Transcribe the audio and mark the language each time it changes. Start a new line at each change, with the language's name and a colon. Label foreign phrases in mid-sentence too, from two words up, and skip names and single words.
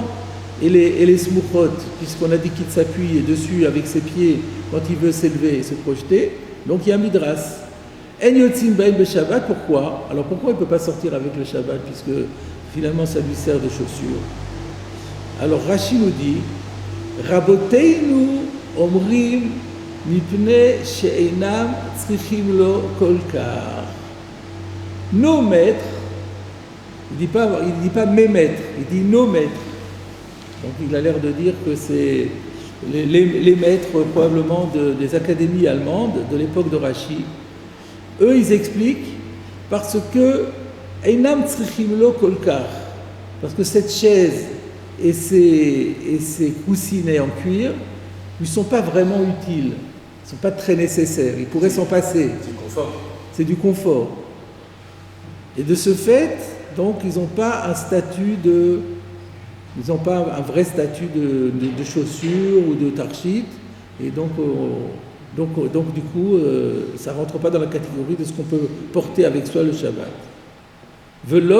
French: Et les smuchot, puisqu'on a dit qu'il s'appuie dessus avec ses pieds quand il veut s'élever et se projeter, donc il y a un midras.
Hebrew: אין יוצאין בהן בשבת,
French: pourquoi? Alors pourquoi il ne peut pas sortir avec le Shabbat, puisque finalement ça lui sert de chaussure? Alors Rashi nous dit,
Hebrew: רבותינו אומרים מפני שאינם צריכים לו כל כך.
French: Nos maîtres, il ne dit pas mes maîtres, il dit nos maîtres. Donc il a l'air de dire que c'est les maîtres probablement des académies allemandes de l'époque de Rashi. Eux, ils expliquent parce que
Hebrew: אינם צריכים לו כל כך,
French: parce que cette chaise et ces coussinets en cuir ne sont pas vraiment utiles, ils ne sont pas très nécessaires, ils pourraient s'en passer. C'est confort. C'est du confort. Et de ce fait, donc, ils n'ont pas un statut ils n'ont pas un vrai statut de chaussure ou de tarchit, et donc du coup, ça ne rentre pas dans la catégorie de ce qu'on peut porter avec soi le Shabbat.